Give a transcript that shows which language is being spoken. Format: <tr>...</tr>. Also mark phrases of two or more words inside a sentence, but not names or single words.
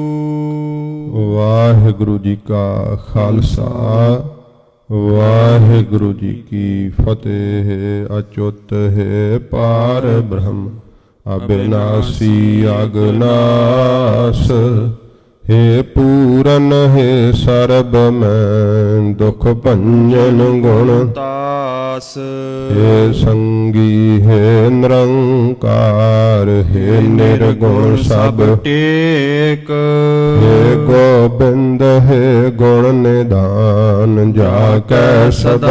<pa>ਵਾਹਿਗੁਰੂ ਜੀ ਕਾ ਖਾਲਸਾ, ਵਾਹਿਗੁਰੂ ਜੀ ਕੀ ਫਤਿਹ। ਅਚੁੱਤ ਹੈ ਪਾਰ ਬ੍ਰਹਮ, ਅਬਿਨਾਸੀ ਅਗਨਾਸ। ਹੇ ਪੂਰਨ ਹੇ ਸਰਬ ਮੈਂ ਦੁਖ ਭੰਜਨ ਗੁਣ तास। ਹੇ ਸੰਗੀ ਹੇ ਨਿਰੰਕਾਰ, ਹੇ ਨਿਰਗੁਣ ਸਭ टेक। ਹੇ ਗੋਬਿੰਦ ਹੇ ਗੁਣ ਨਿਧਾਨ, ਜਾਕੈ ਸਦਾ</pa>